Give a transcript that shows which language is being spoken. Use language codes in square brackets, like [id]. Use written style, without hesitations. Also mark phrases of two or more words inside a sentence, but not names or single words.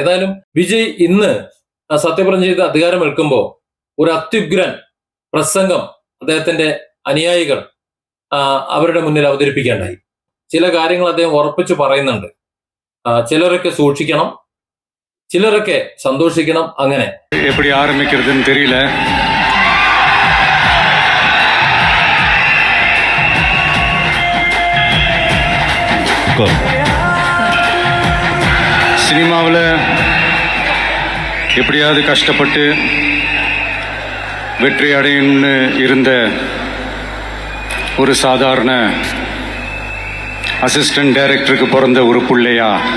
[ml] ഏതായാലും വിജയ് ഇന്ന് സത്യപ്രതിജ്ഞ ചെയ്ത് അധികാരമേൽക്കുമ്പോൾ ഒരു അത്യുഗ്രൻ പ്രസംഗം അദ്ദേഹത്തിന്റെ അനുയായികൾ അവരുടെ മുന്നിൽ അവതരിപ്പിക്കേണ്ടായി. ചില കാര്യങ്ങൾ അദ്ദേഹം ഉറപ്പിച്ചു പറയുന്നുണ്ട്. ചിലരൊക്കെ സൂക്ഷിക്കണം, ചിലരൊക്കെ സന്തോഷിക്കണം. അങ്ങനെ [ta] எப்படி ஆரம்பிக்கிறதுன்னு தெரியல. சினிமாவில் எப்படியாவது கஷ்டப்பட்டு வெற்றி அடையணும்னு இருந்த ஒரு சாதாரண [en] assistant director [ta] பிறந்த ஒரு பிள்ளையா